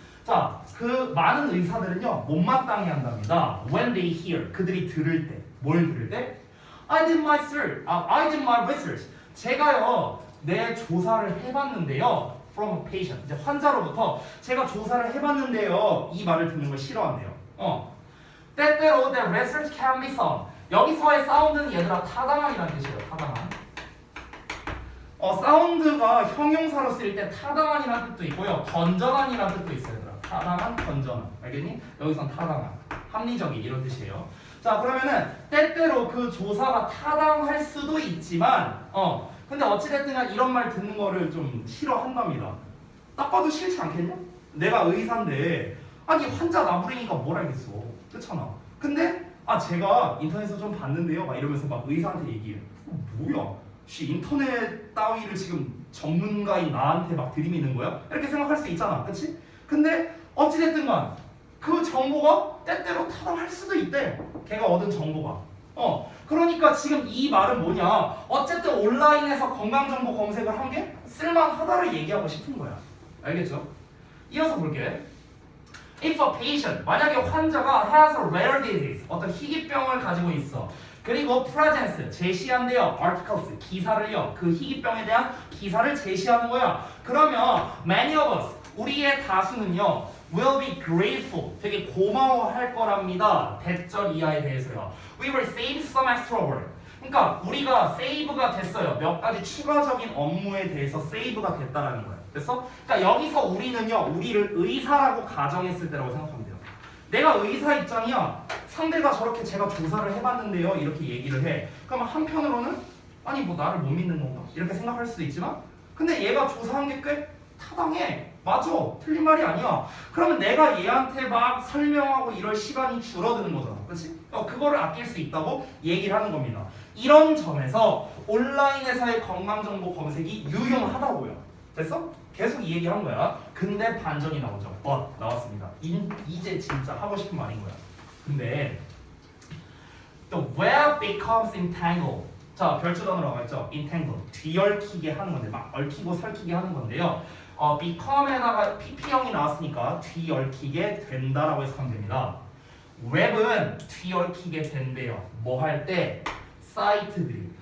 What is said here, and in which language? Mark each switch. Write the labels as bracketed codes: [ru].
[ko] 자, 그 많은 의사들은요 못마땅해 한답니다. [en] When they hear. [ko] 그들이 들을 때. 뭘 들을 때? [en] I did my research. [ko] 제가요 내 조사를 해봤는데요. [en] From a patient. [ko] 이제 환자로부터 제가 조사를 해봤는데요. 이 말을 듣는 걸 싫어한대요. 때때로 [en] the research can be sound. [ko] 여기서의 사운드는 얘들아 타당한이라는 뜻이에요. 타당한. 사운드가 형용사로 쓰일 때 타당한이라는 뜻도 있고요. 건전한이라는 뜻도 있어요. 얘들아. 타당한, 건전한. 알겠니? 여기선 타당한. 합리적인 이런 뜻이에요. 자, 그러면은 때때로 그 조사가 타당할 수도 있지만 근데 어찌됐든 간 이런 말 듣는 거를 좀 싫어한답니다. 딱 봐도 싫지 않겠냐? 내가 의사인데 아니 환자 나부리니까 뭘 알겠어. 그렇잖아. 근데 제가 인터넷에서 좀 봤는데요 막 이러면서 막 의사한테 얘기해. 뭐야? 인터넷 따위를 지금 전문가인 나한테 막 들이미는 거야? 이렇게 생각할 수 있잖아. 그치? 근데 어찌됐든 간 그 정보가 때때로 타당할 수도 있대. 걔가 얻은 정보가. 그러니까 지금 이 말은 뭐냐? 어쨌든 온라인에서 건강정보 검색을 한 게 쓸만하다를 얘기하고 싶은 거야. 알겠죠? 이어서 볼게. [en] If a patient, [ko] 만약에 환자가 [en] has a rare disease, [ko] 어떤 희귀병을 가지고 있어. 그리고 presents, 제시한대요. articles, 기사를요. 그 희귀병에 대한 기사를 제시하는 거야. 그러면 [en] many of us, [ko] 우리의 다수는요. [en] will be grateful, [ko] 되게 고마워할 거랍니다. 대절 이하에 대해서요. [en] We will save some extra work. [ko] 그러니까 우리가 save가 됐어요. 몇 가지 추가적인 업무에 대해서 save가 됐다라는 거예요. 됐어? 그러니까 여기서 우리는요, 우리를 의사라고 가정했을 때라고 생각하면 돼요. 내가 의사 입장이야. 상대가 저렇게 제가 조사를 해봤는데요. 이렇게 얘기를 해. 그러면 한편으로는 아니 뭐 나를 못 믿는 건가? 이렇게 생각할 수도 있지만 근데 얘가 조사한 게 꽤 타당해. 맞아. 틀린 말이 아니야. 그러면 내가 얘한테 막 설명하고 이럴 시간이 줄어드는 거잖아. 그렇지? 그거를 아낄 수 있다고 얘기를 하는 겁니다. 이런 점에서 온라인에서의 건강정보 검색이 유용하다고요. 됐어? 계속 이 얘기한 거야. 근데 반전이 나오죠. 나왔습니다. 이제 진짜 하고 싶은 말인 거야. 근데 [en] the web becomes entangled. [ko] 자, 별주단으로 나와 있죠. [en] entangled. [ko] 뒤얽히게 하는 건데 막 얽히고 설키게 하는 건데요. become에다가 pp형이 나왔으니까 뒤얽히게 된다라고 해석하면 됩니다. 웹은 뒤얽히게 된대요. 뭐 할 때? 사이트들이.